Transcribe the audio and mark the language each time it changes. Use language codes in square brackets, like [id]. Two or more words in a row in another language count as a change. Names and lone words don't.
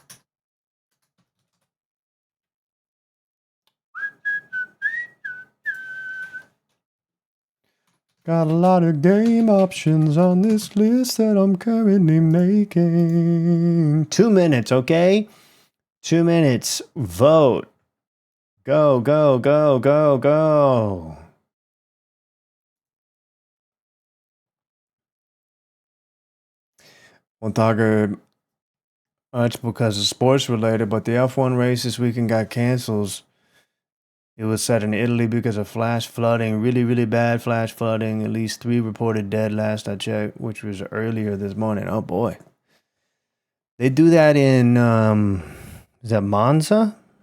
[en] Got a lot of game options on this list that I'm currently making. 2 minutes, okay? 2 minutes. Vote. Go, go, go, go, go. Montager, it's because it's sports related, but the F1 race this weekend got canceled. It was set in Italy because of flash flooding, really, really bad flash flooding. At least 3 reported dead last I checked, which was earlier this morning. Oh boy. They do that in, is that Monza?